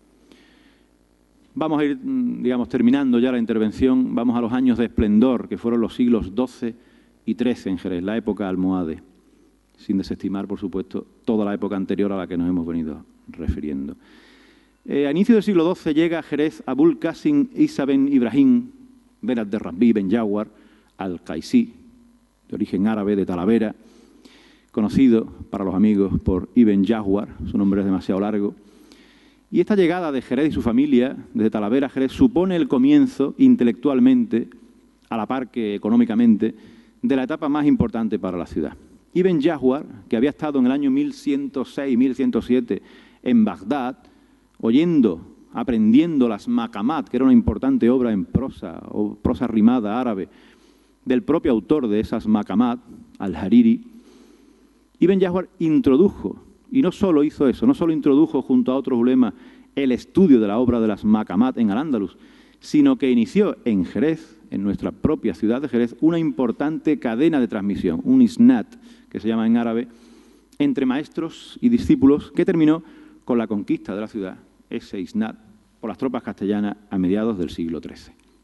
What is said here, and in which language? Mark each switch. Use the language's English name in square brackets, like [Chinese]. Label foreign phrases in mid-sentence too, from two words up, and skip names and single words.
[Spanish] Vamos a ir, digamos, terminando ya la intervención. Vamos a los años de esplendor, que fueron los siglos XII y XIII en Jerez, la época almohade, sin desestimar, por supuesto, toda la época anterior a la que nos hemos venido refiriendo. A inicio del siglo XII llega a Jerez Abul Qasim Isa ben Ibrahim ben Abderrabbi ben Jawar al-Qaisí, de origen árabe, de Talavera, conocido para los amigos por Ibn Jawar, su nombre es demasiado largo. Y esta llegada de Jerez y su familia, desde Talavera a Jerez, supone el comienzo intelectualmente, a la par que económicamente, de la etapa más importante para la ciudad. Ibn Jawar, que había estado en el año 1106-1107 en Bagdad, aprendiendo las maqamat, que era una importante obra en prosa, o prosa rimada árabe, del propio autor de esas maqamat, al-Hariri, Ibn Jawar introdujo, y no solo hizo eso, no solo introdujo junto a otros ulemas el estudio de la obra de las maqamat en Al-Ándalus, sino que inició en Jerez, en nuestra propia ciudad de Jerez, una importante cadena de transmisión, un isnad, que se llama en árabe, entre maestros y discípulos, que terminó con la conquista de la ciudad, ese isnad, por las tropas castellanas a mediados del siglo XIII.